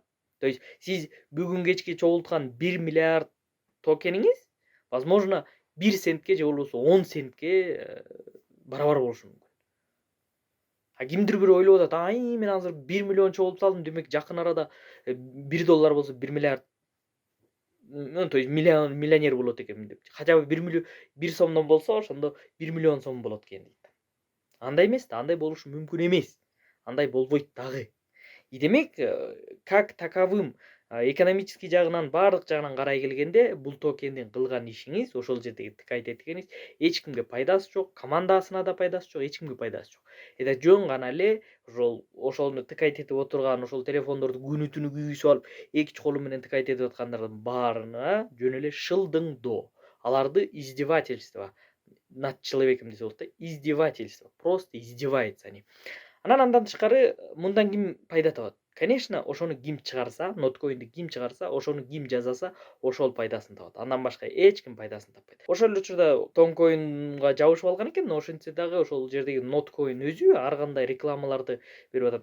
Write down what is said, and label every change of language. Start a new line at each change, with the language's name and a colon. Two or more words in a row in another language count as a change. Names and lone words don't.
Russian: То есть
Kyrgyz: сиз бүгүн кечке чогулткан 1 миллиард токениңиз, возможно, 1 центке же болбосо 10 центке барабар болушу мүмкүн. А кимдир бирөө ойлоп атат, ай мен азыр 1 миллион чогултуп салдым, демек жакын арада 1 доллар болсо 1 миллиард,
Russian: то есть
Kyrgyz: миллионер болот экенмин деп.
Russian: Хотя бы
Kyrgyz: 1 сомдон болсо, ошондо 1 миллион сом болот экен дейт. Андай эмес да, андай болушу мүмкүн эмес. Андай болбойт дагы. И демек,
Russian: как таковым экономический
Kyrgyz: жагынан, баардык жагынан карай келгенде, бул токендин кылган ишиңиз, ошол жердеги тыкайт эткениңиз эч кимге пайдасы жок, командасына да пайдасы жок, эч кимге пайдасы жок. Это жөн гана эле ошону тыкайт этип отурган, ошол телефондорду күнү түнү күйгүзүп алып, эки колу менен тыкайт этип аткандардын баарына жөн эле шылдыңдоо. Аларды
Russian: издевательство над человеком
Kyrgyz: десе болот да.
Russian: Издевательство. Просто издеваются они.
Kyrgyz: Анан андан тышкары мындан ким пайда табат? Конечно, ошону ким чыгарса, Notcoin'ди ким чыгарса, ошону ким жасаса, ошол пайдасын табат. Андан башка эч ким пайдасын таппайт. Ошол эле учурда Toncoin'га жабышып алган экен, ошентсе дагы ошол жердеги Notcoin өзү ар кандай рекламаларды берип атат.